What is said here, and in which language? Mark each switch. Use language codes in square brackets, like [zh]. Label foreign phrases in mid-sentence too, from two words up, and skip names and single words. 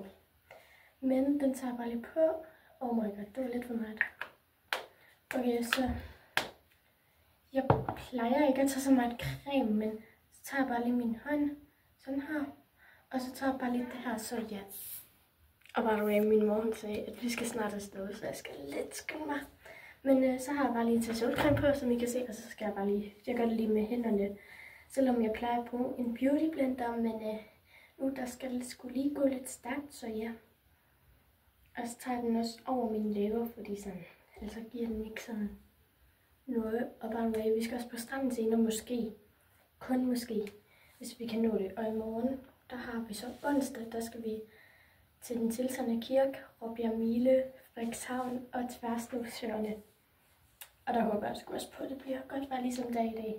[da] Men den tager bare lige på. [en] Oh my god, [da] det var lidt for meget. Okay, så jeg plejer ikke at tage så meget creme, men så tager jeg bare lige min hånd, sådan her. Og så tager jeg bare lige det her, så ja. Og [en] by the way, [da] min mor hun sagde, at vi skal snart afsted, så jeg skal lidt skynde mig. Men så har jeg bare lige taget solcreme på, som I kan se, og så skal jeg bare lige, jeg gør det lige med hænderne. Selvom jeg plejer at bruge en [en] beauty blender, [da] men nu der skal det sgu lige gå lidt stærkt, så ja. Og så tager jeg den også over mine læber, fordi sådan, altså giver den ikke sådan noget. [en] Og by the way, [da] vi skal også på stranden senere, måske, kun måske, hvis vi kan nå det. Og i morgen, der har vi så onsdag, der skal vi til den tilsandende kirke, Råbjerg Mile, Frederikshavn og Tværsnusøerne. Og der håber jeg sgu også på, at det bliver godt vejr ligesom der i dag.